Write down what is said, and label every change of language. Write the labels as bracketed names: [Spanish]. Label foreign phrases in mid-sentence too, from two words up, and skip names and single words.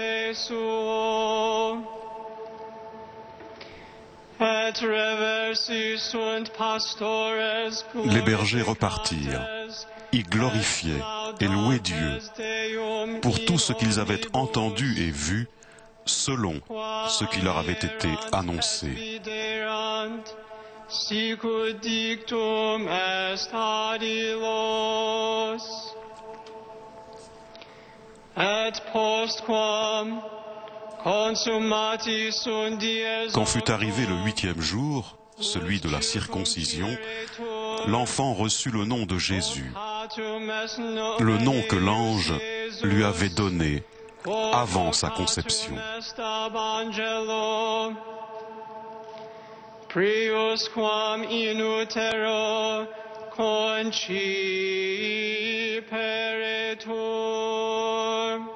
[French] Les bergers repartirent, ils glorifiaient et louaient Dieu pour tout ce qu'ils avaient entendu et vu selon ce qui leur avait été annoncé. [Latin] Sicut dictum est adilos, et postquam consummatis sunt dies. [French] Quand fut arrivé le 8e jour, celui de la circoncision, l'enfant reçut le nom de Jésus, le nom que l'ange lui avait donné avant sa conception. [Latin] Prius quam in utero conciperetur.